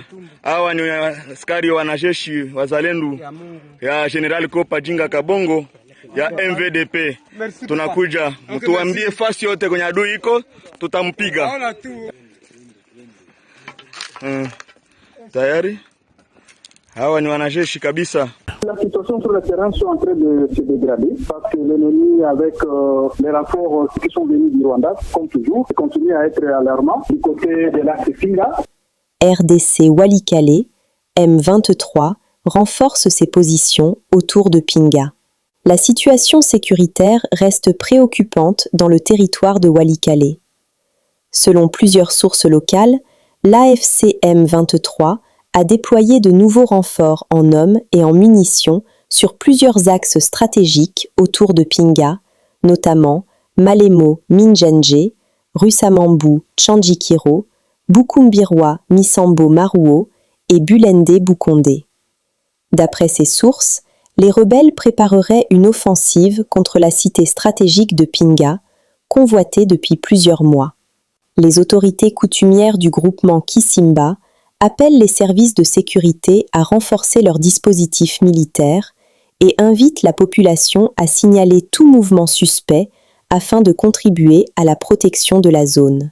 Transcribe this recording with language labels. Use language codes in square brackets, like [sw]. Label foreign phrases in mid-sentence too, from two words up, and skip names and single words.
[sw] Hawa ni askari wanajeshi wazalendo ya General Kopa Jinga Kabongo ya MVDP. Tunakuja. Mtuambie fasi yote kwenye adui iko, tutampiga. Tayari? Hawa ni wanajeshi kabisa. [fr] La situation sur le terrain sont en train de se dégrader parce que l'ennemi avec les renforts qui sont venus du Rwanda, comme toujours, continue à être alarmant du côté de l'axe Finga. RDC Walikale, M23, renforce ses positions autour de Pinga. La situation sécuritaire reste préoccupante dans le territoire de Walikale. Selon plusieurs sources locales, l'AFC M23 a déployé de nouveaux renforts en hommes et en munitions sur plusieurs axes stratégiques autour de Pinga, notamment Malemo Minjenje, Rusamambu Tchandjikiro, Bukumbirwa Misambo Maruo et Bulende Bukonde. D'après ces sources, les rebelles prépareraient une offensive contre la cité stratégique de Pinga, convoitée depuis plusieurs mois. Les autorités coutumières du groupement Kisimba appellent les services de sécurité à renforcer leurs dispositifs militaires et invitent la population à signaler tout mouvement suspect afin de contribuer à la protection de la zone.